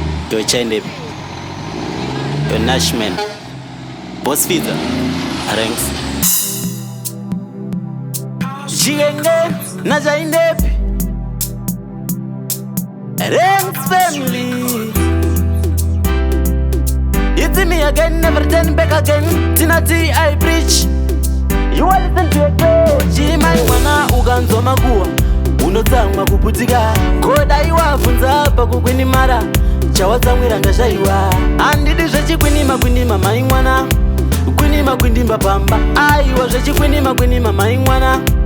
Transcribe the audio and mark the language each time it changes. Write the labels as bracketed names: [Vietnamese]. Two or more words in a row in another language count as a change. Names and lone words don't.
[English] Yo, Chaindev. Yo, Nashman. Boss Fiza. Ranks. [Shona] Chigenge, na Chaindev. [English] Ranks family. It's me again, never turn back again. Tina T, I preach. You are listening to a girl. [Shona] Chimai mwana, ukanzwa makuwa. Unotsamwa kuputika. Kodai wabvunza apa kukwinimara. Chawatsamwira ndashaiwa. Handidi zvechikwinima, kwinima, mai mwana. Kwinima, kwindimba, pamba. Aiwa, zvechikwinima, kwinima, mai mwana.